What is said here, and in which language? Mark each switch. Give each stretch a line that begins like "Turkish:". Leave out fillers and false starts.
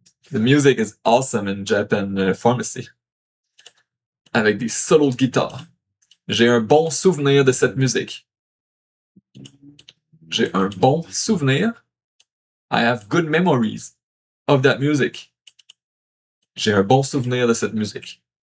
English: The music is awesome in Japan Pharmacy.
French: Avec des solos de guitare. J'ai un bon souvenir de cette musique. J'ai un bon souvenir.
English: I have good memories of that music.
French: J'ai un bon souvenir de cette musique.